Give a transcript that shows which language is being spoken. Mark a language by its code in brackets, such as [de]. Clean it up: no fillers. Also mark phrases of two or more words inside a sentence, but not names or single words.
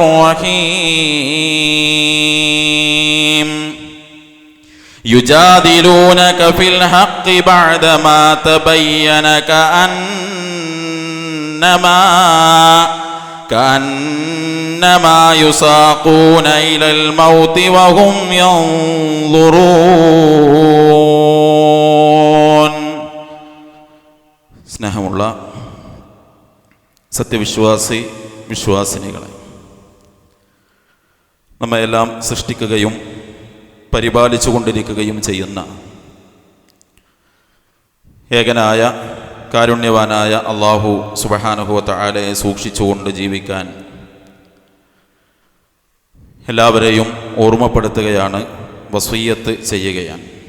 [ar] الرحيم يجادلونك في الحق بعدما تبين كأنما يساقون إلى الموت وهم ينظرون [ml] സ്നേഹമുള്ള വിശ്വാസിനികളെ, നമ്മയെല്ലാം സൃഷ്ടിക്കുകയും പരിപാലിച്ചു കൊണ്ടിരിക്കുകയും ചെയ്യുന്ന ഏകനായ കാരുണ്യവാനായ അല്ലാഹു [ar] سبحانه وتعالى [ml] സൂക്ഷിച്ചുകൊണ്ട് ജീവിക്കാൻ എല്ലാവരെയും ഓർമ്മപ്പെടുത്തുകയാണ്, വസിയ്യത്ത് ചെയ്യുകയാണ്.